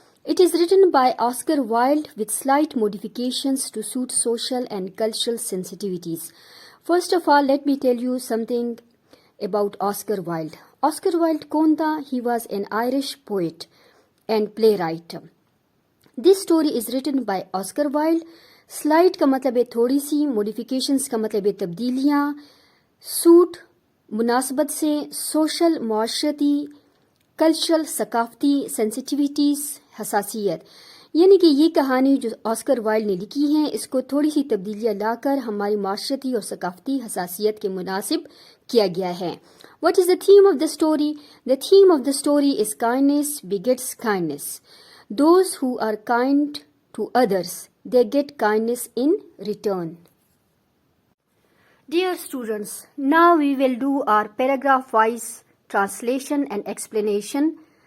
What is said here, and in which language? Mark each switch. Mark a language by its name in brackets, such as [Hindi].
[English] It is written by Oscar Wilde with slight modifications to suit social and cultural sensitivities. First of all, let me tell you something about Oscar Wilde. Oscar Wilde [Urdu] kaun tha? [English] He was an Irish poet and playwright. This story is written by Oscar Wilde. [Urdu] Slight کا مطلب ہے تھوڑی سی, modifications کا مطلب ہے تبدیلیاں, suit مناسبت سے سوشل معاشرتی کلچرل ثقافتی سینسٹیویٹیز حساسیت, یعنی کہ یہ کہانی جو آسکر وائلڈ نے لکھی ہے اس کو تھوڑی سی تبدیلیاں لا کر ہماری معاشرتی اور ثقافتی حساسیت کے مناسب کیا گیا ہے. [English] What is the theme of the story? The theme of the story is kindness begets kindness. Those who are kind to others, they get kindness in return. Dear students, now we will do our paragraph-wise translation and explanation.